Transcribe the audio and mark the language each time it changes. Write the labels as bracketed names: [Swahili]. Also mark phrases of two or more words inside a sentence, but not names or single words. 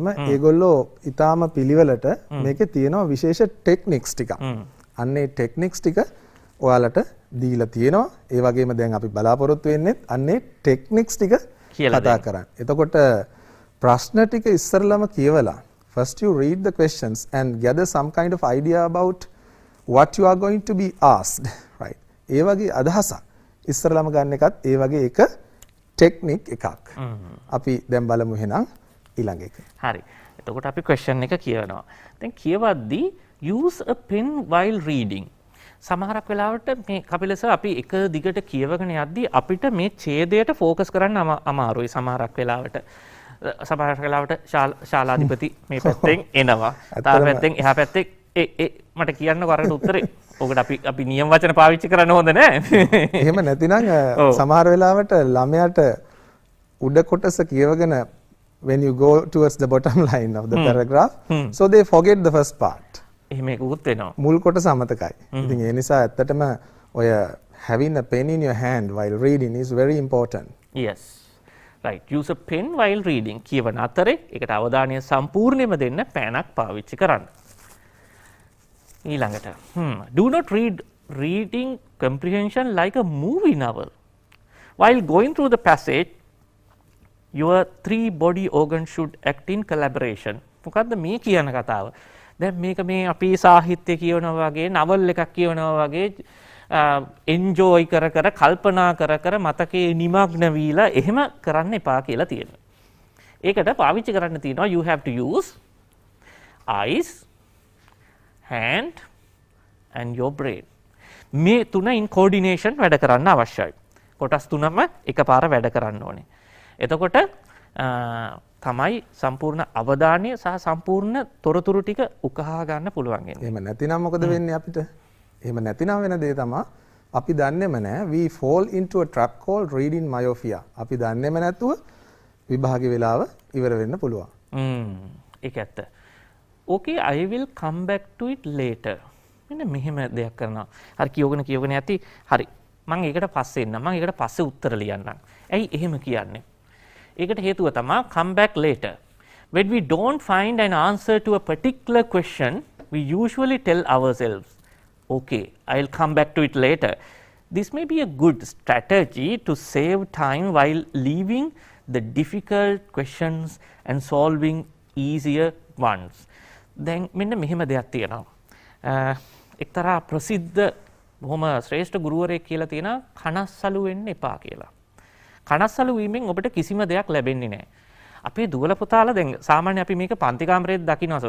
[Sinhala] ඒගොල්ලෝ ඊටාම පිළිවෙලට මේකේ තියෙනවා විශේෂ ටෙක්නික්ස් ටිකක්. අන්නේ ටෙක්නික්ස් ටික ඔයාලට දීලා තියෙනවා. ඒ වගේම දැන් අපි බලාපොරොත්තු වෙන්නේ අන්නේ ටෙක්නික්ස් ටික කතා කරන්න. එතකොට ප්‍රශ්න ටික ඉස්සරලම කියවලා [English] first you read the questions and gather some kind of idea about what you are going to be asked, right? [Sinhala] ඒ වගේ අදහසක් ඉස්සරලම ගන්න එකත් ඒ වගේ එක ටෙක්නික් එකක්. අපි දැන් බලමු එහෙනම් ඊළඟ එක. හරි. එතකොට අපි question එක කියවනවා. දැන් කියවද්දී [English] use a pen while reading. [Sinhala] සමහරක් වෙලාවට මේ කපිලස අපි එක දිගට කියවගෙන යද්දී අපිට මේ ඡේදයට ફોකස් කරන්න අමාරුයි සමහරක් වෙලාවට. සමහරක් වෙලාවට ශාලාධිපති මේ පැත්තෙන් එනවා. තාම පැත්තෙන් එහා පැත්තේ මට කියන්නකෝ අරකට උත්තරේ. ඔකට අපි නියම වචන පාවිච්චි කරන්න හොඳ නෑ. එහෙම නැතිනම් සමහර වෙලාවට ළමයාට උඩ කොටස කියවගෙන [English] when you go towards the bottom line of the paragraph so they forget the first part. [Sinhala] එහෙම එකකුත් වෙනවා. මුල් කොටස අමතකයි. ඉතින් ඒ නිසා ඇත්තටම ඔය [English] having a pen in your hand while reading is very important. Yes. Right. Use a pen while reading. [Sinhala] කියවන අතරේ ඒකට අවධානය සම්පූර්ණයෙන්ම දෙන්න පෑනක් පාවිච්චි කරන්න. [English] ඊළඟට do not read reading comprehension like a movie novel. While going through the passage, your 3 body organs should act in collaboration. [Sinhala] මොකද්ද මේ කියන කතාව? දැන් මේක මේ අපි සාහිත්‍ය කියවනවා වගේ නවල් එකක් කියවනවා වගේ එන්ජොයි කර කර කල්පනා කර කර මතකයේ නිමග්න වීලා එහෙම කරන්න එපා කියලා තියෙනවා. ඒකට පාවිච්චි කරන්න තියෙනවා [English] you have to use eyes, hand and your brain. [Sinhala] මේ තුන [English] in coordination [Sinhala] වැඩ කරන්න අවශ්‍යයි. කොටස් තුනම එකපාර වැඩ කරන්න ඕනේ. එතකොට තමයි සම්පූර්ණ අවධානය සහ සම්පූර්ණ තොරතුරු ටික උකහා ගන්න පුළුවන් වෙන්නේ. එහෙම නැතිනම් මොකද වෙන්නේ අපිට? එහෙම නැතිනම් වෙන දේ තමයි අපි දන්නේම නැහැ [English] we fall into a trap called reading myopia. [Sinhala] අපි දන්නේම නැතුව විභාගේ වෙලාව ඉවර වෙන්න පුළුවන්. ඒක ඇත්ත. [English] Okay, I will come back to it later. [Sinhala] මෙන්න මෙහෙම දෙයක් කරනවා. හරි කියවගෙන යති. හරි. මම ඒකට පස්සේ එන්නම්. මම ඒකට පස්සේ උත්තර ලියන්නම්. ඇයි එහෙම කියන්නේ? ඒකට හේතුව තමයි [English] come back later. When we don't find an answer to a particular question, we usually tell ourselves, okay, I'll come back to it later. This may be a good strategy to save time while leaving the difficult questions and solving easier ones. [Sinhala] දැන් මෙන්න මෙහෙම දෙයක් තියෙනවා. එක්තරා ප්‍රසිද්ධ බොහොම ශ්‍රේෂ්ඨ ගුරුවරයෙක් කියලා තියෙනවා කනස්සලු වෙන්න එපා කියලා. කනස්සලු වීමෙන් ඔබට කිසිම දෙයක් ලැබෙන්නේ නැහැ. අපේ දුවල පුතාලා දැන් සාමාන්‍ය අපි මේක පන්ති කාමරේත් දකිනවා.